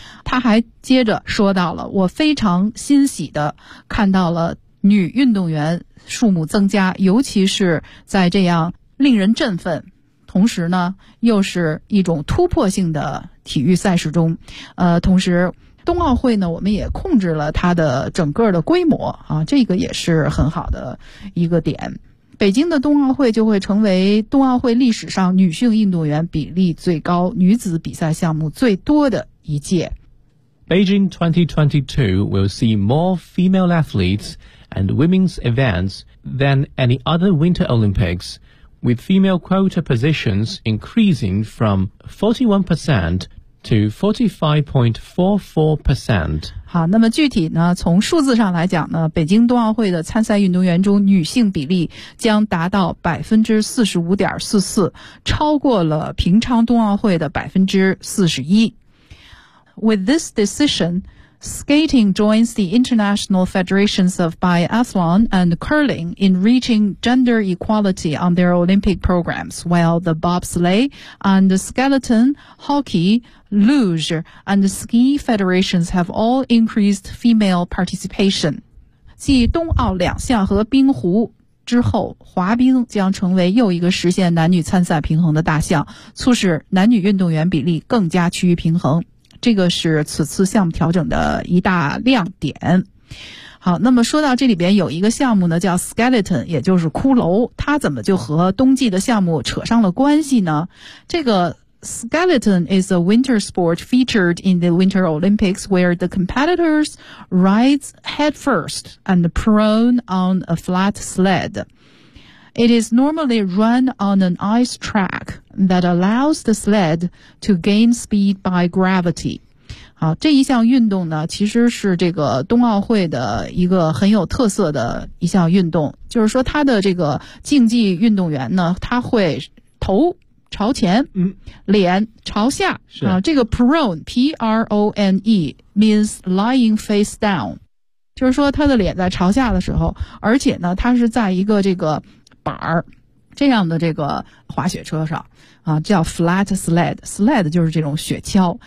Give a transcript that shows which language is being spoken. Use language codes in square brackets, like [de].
[zh] 他还接着说到了，我非常欣喜的看到了女运动员数目增加，尤其是在这样令人振奋同时呢又是一种突破性的体育赛事中，同时冬奥会呢我们也控制了它的整个的规模啊，这个也是很好的一个点。北京的冬奥会就会成为冬奥会历史上女性运动员比例最高、女子比赛项目最多的一届。 [en] Beijing 2022 will see more female athletes and women's events than any other Winter Olympics, with female quota positions increasing from 41% to 45.44%。 [zh] 好，那么具体呢，从数字上来讲呢，北京冬奥会的参赛运动员中女性比例将达到 45.44%， 超过了平昌冬奥会的 41%。 [en] With this decision, skating joins the International Federations of Biathlon and Curling in reaching gender equality on their Olympic programs, while the bobsleigh and the skeleton, hockey,Luge and the ski federations have all increased female participation. [zh] 继冬奥两项和冰壶之后，滑冰将成为又一个实现男女参赛平衡的大项，促使男女运动员比例更加趋于平衡。这个是此次项目调整的一大亮点。好，那么说到这里边有一个项目呢叫 skeleton， 也就是骷髅，它怎么就和冬季的项目扯上了关系呢？ [en] 这个Skeleton is a winter sport featured in the Winter Olympics where the competitors ride head first and prone on a flat sled. It is normally run on an ice track that allows the sled to gain speed by gravity. [zh] 好，这一项运动呢，其实是这个冬奥会的一个很有特色的一项运动，就是说他的这个竞技运动员呢，他会头朝前，脸朝下，是啊，这个 [en] prone P-R-O-N-E means lying face down， [zh] 就是说他的脸在朝下的时候，而且呢他是在一个这个板这样的这个滑雪车上啊，叫 flat sled， sled 就是这种雪橇，